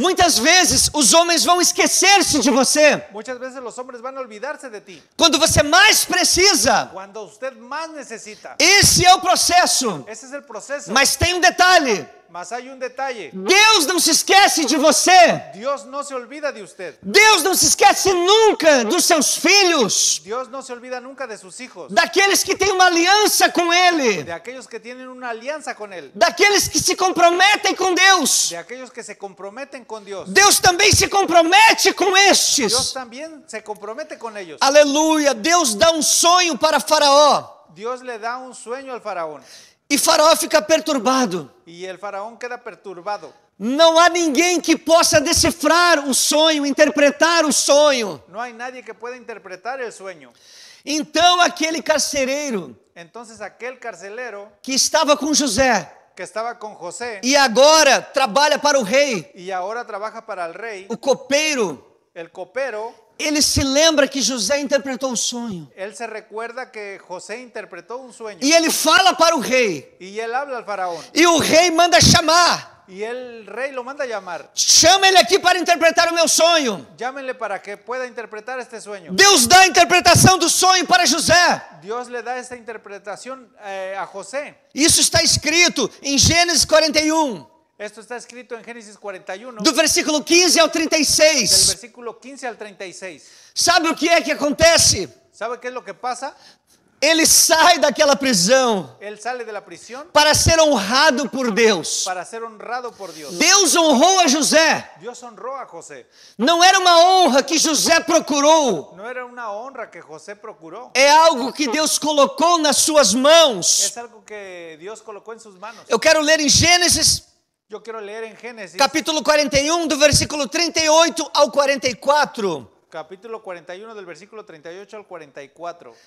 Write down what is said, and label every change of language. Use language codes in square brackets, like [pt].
[pt] Muitas vezes os homens vão esquecer-se de você [es] Muchas veces los hombres van a olvidarse de ti [pt] quando você mais precisa. [es] cuando usted más necesita. [pt] Esse é o processo. [es] Ese es el proceso. [pt] Mas tem um detalhe: [es] Mas hay un detalle. [pt] Deus não se esquece de você. [es] Dios no se olvida de usted. [pt] Deus não se esquece nunca dos seus filhos, [es] Dios no se olvida nunca de sus hijos, [pt] daqueles que têm uma aliança com Ele, [es] de aquellos que tienen una alianza con Él, [pt] daqueles que se comprometem com Deus. [es] de aquellos que se comprometen con Dios. [pt] Deus também se compromete com [es] Dios [pt] estes. [es] también se compromete con ellos. [pt] Aleluia. Deus dá um sonho para Faraó [es] Dios le da un sueño al faraón [pt] e Faraó fica perturbado. [es] y el faraón queda perturbado. [pt] Não há ninguém que possa decifrar o sonho, interpretar o sonho. [es] No hay nadie que pueda interpretar el sueño. [pt] Então aquele carcereiro [es] Entonces aquel carcelero [pt] que estava com José [es] que estaba con José [pt] e agora trabalha para o rei, [es] y ahora trabaja para el rey, [pt] o copeiro, [es] el copero, [pt] ele se lembra que José interpretou o sonho. [es] él se recuerda que José interpretó un sueño [pt] E ele fala para o rei. [es] y él habla al faraón [pt] E o rei manda chamar. [es] y el rey lo manda a llamar. [pt] Chama ele aqui para interpretar o meu sonho. [es] Llámenle para que pueda interpretar este sueño. [pt] Deus dá a interpretação do sonho para José. [es] Dios le da esta interpretación a José. [pt] Isso está escrito em Gênesis 41, [es] Esto está escrito en Génesis 41, [pt] do versículo 15 ao [es] del [pt] 36. [es] versículo 15 al 36. [pt] Sabe o que é que acontece? [es] ¿Sabe qué es lo que pasa? [pt] Ele sai daquela prisão [es] Él sale de la prisión [pt] para ser honrado por Deus. [es] para ser honrado por Dios. [pt] Deus honrou a José. [es] Dios honró a José. [pt] Não era uma honra que José procurou. [es] No era una honra que José procuró. [pt] É algo que Deus colocou nas suas mãos. [es] Es algo que Dios colocó en sus manos. [pt] Eu quero ler em Gênesis, [es] Yo quiero leer en Génesis, [pt] capítulo 41, do versículo 38 ao 44. [es] capítulo 41, del versículo 38 al 44.